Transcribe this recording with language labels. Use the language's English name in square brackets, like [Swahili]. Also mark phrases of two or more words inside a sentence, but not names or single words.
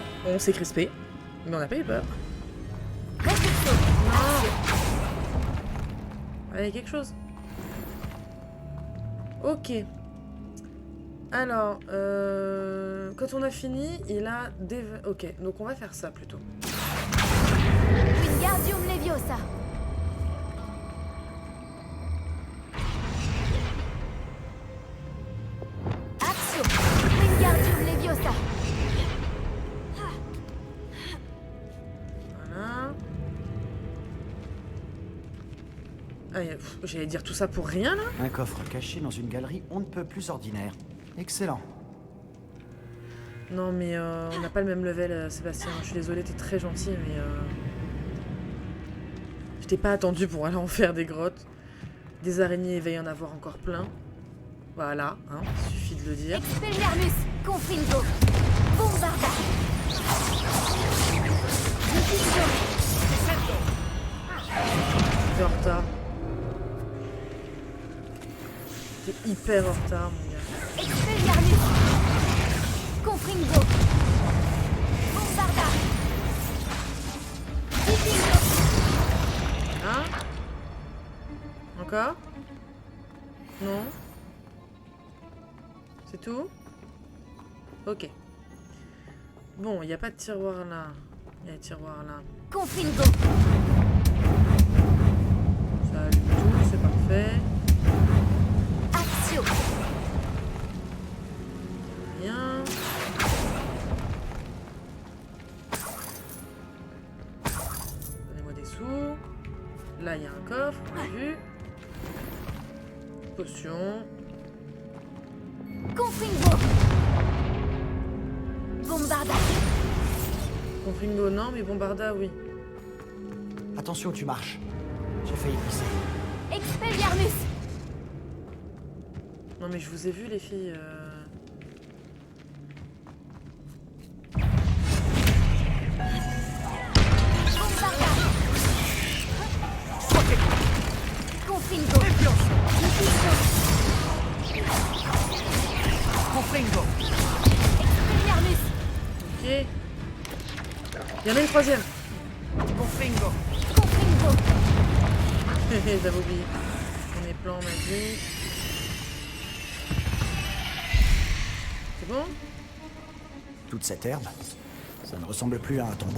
[French] On s'est crispé, mais on n'a pas eu peur. Reflexo. Il y a quelque chose. Ok. Alors, quand on a fini, il a des... Ok, donc on va faire ça plutôt. Wingardium Leviosa. Axio. Wingardium Leviosa. Voilà. Ah, j'allais dire tout ça pour rien, là. Un coffre caché dans une galerie on ne peut plus ordinaire. Excellent. Non, mais on n'a pas le même level, Sébastien. Je suis désolée, t'es très gentil, mais... Je t'ai pas attendu pour aller en faire des grottes. Des araignées, il va y en avoir encore plein. Voilà, hein, suffit de le dire. Expelliarmus. Confringo. Bombarda. T'es en retard. T'es hyper en retard, mon gars. Expelliarmus. Confringo. Bombarda. Diffingo. Hein? Encore? Non? C'est tout? Ok. Bon, il n'y a pas de tiroir là. Il y a un tiroir là. Confringo. Ça allume tout, c'est parfait. Axio. Rien. Donnez-moi des sous. Là, il y a un coffre, on l'a vu. Potion. Confringo. Bombarda. Confringo, non, mais Bombarda, oui. Attention où tu marches. J'ai failli glisser. Expelliarmus. Non, mais je vous ai vu, les filles. Bombarda. Confringo. Confringo. Expelliarmus. Ok. Il y en a une troisième. Confringo. Confringo. J'avais oublié. On est plan magique. C'est bon? Toute cette herbe, ça ne ressemble plus à un tombeau.